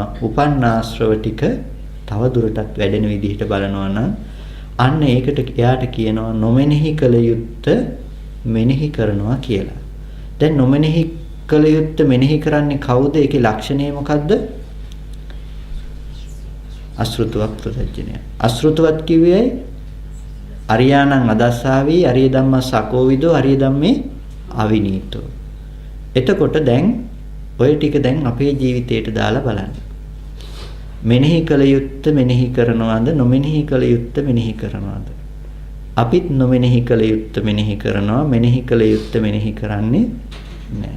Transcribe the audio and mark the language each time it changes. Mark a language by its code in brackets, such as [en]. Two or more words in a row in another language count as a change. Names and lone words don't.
[si] උපන් ආශ්‍රව ටික තව දුරටත් වැඩෙන විදිහට බලනවා නම් අන්න ඒකට එයාට කියනවා නොමෙනෙහි කළ යුත්ත මෙනෙහි කරනවා කියලා. දැන් නොමෙනෙහි කළ යුත්ත මෙනෙහි කරන්නේ කවුද? ඒකේ ලක්ෂණය මොකද්ද? අසෘතවත් ප්‍රත්‍යඥය. අසෘතවත් කිව්වේ [pi] අරියාණං අදස්සාවි අරිය ධම්මස් අකෝවිදෝ අරිය ධම්මේ අවිනීතෝ. [si] එතකොට දැන් ඔය ටික දැන් අපේ ජීවිතයට දාලා බලන්න. මෙනෙහි කළ යුත්ත මෙනෙහි කරනවාද, නොමෙනෙහි කළ යුත්ත මෙනෙහි කරනවාද? අපිත් නොමෙනෙහි කළ යුත්ත මෙනෙහි කරනවා, මෙනෙහි කළ යුත්ත මෙනෙහි කරන්නේ නැහැ.